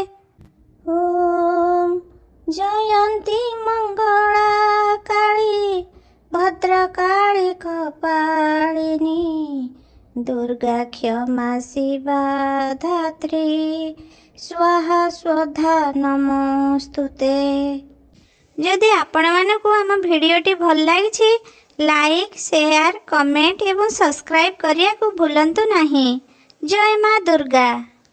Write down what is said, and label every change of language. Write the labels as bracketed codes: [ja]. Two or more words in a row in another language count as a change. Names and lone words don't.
[sa] ओम जयंती मंगला काली भद्रकाली कपालिनी दुर्गा क्षमा शिवा धात्री स्वाहा स्वधा नमस्तुते। [or] ଯଦି ଆପଣ ମାନକୁ ଆମ ଭିଡିଓଟି ଭଲ ଲାଗିଛି [en] like share comment [or] ଏବଂ ସବସ୍କ୍ରାଇବ କରିଆ କୁ ଭୁଲନ୍ତୁ ନାହିଁ। ଜୟ ମା ଦୁର୍ଗା।